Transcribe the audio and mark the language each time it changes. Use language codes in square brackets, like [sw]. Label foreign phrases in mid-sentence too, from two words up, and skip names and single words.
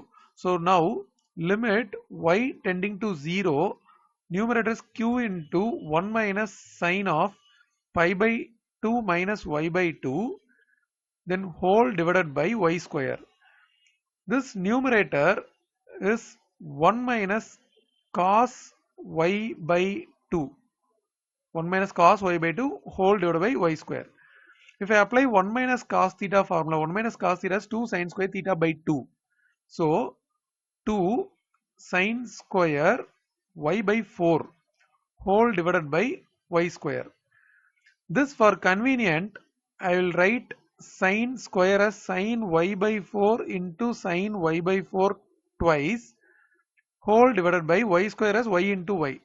[en] So now limit y tending to 0, numerator is q into 1 minus sine of pi by 2 minus y by 2, then whole divided by y square. This numerator is 1 minus cos y by 2. 1 minus cos y by 2 whole divided by y square. If I apply 1 minus cos theta formula, 1 minus cos theta is 2 sin square theta by 2. So 2 sin square y by 4 whole divided by y square. This for convenient, I will write sin square as sin y by 4 into sin y by 4 twice whole divided by y square as y into y.